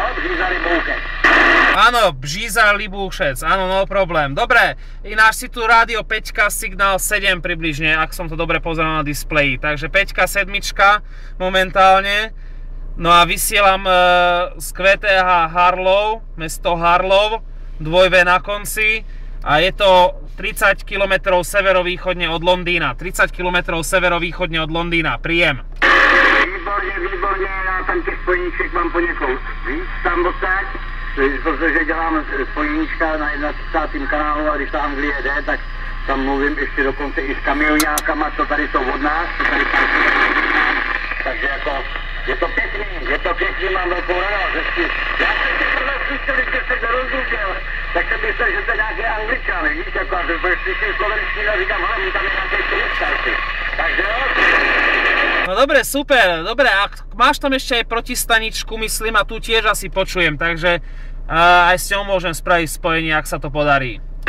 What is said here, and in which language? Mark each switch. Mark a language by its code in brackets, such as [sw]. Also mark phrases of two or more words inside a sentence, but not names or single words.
[sk] Áno, Bříza, Libúchec, áno, no problém. Dobre, ináč si tu rádio 5, signál 7 približne, ak som to dobre pozeral na displeji. Takže 5, 7 momentálne. No a vysielam z QTH Harlow, mesto Harlow, 2V na konci. A je to 30 km severovýchodne od Londýna. Príjem. [cs] Výborně, já tam těch spojeníček mám poněkud víc tam odsaď, protože dělám spojeníčka na 31. kanálu a když ta Anglie jede, tak tam mluvím ještě dokonce i s kamionákama, co tady jsou od nás, takže jako je to pěkný, mám velkou radost, hezky. Já jsem si tohle slyšel, když jsem se nerozuměl, tak jsem myslel, že to je nějaký Angličan, víš, jako a slyším slovenštinu a říkám, hele, tam je nějaký turista, takže jo. [sk] No dobre, super, dobre, a máš tam ešte aj protistaničku, myslím, a tu tiež asi počujem, takže aj s ňou môžem spraviť spojenie, ak sa to podarí.